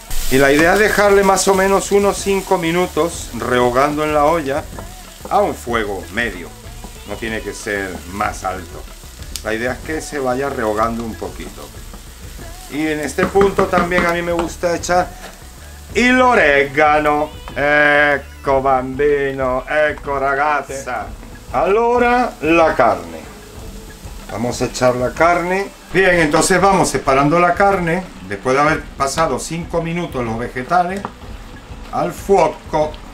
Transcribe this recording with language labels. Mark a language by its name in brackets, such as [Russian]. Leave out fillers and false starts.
[Spanish] Y la idea es dejarle más o menos unos 5 minutos rehogando en la olla a un fuego medio. No tiene que ser más alto. La idea es que se vaya rehogando un poquito. Y en este punto también a mí me gusta echar el orégano. [Italian] Ecco bambino, ecco ragazza. Allora la carne. [Spanish] Vamos a echar la carne. Bien, entonces vamos separando la carne. Después de haber pasado 5 minutos los vegetales [Italian] al fuoco.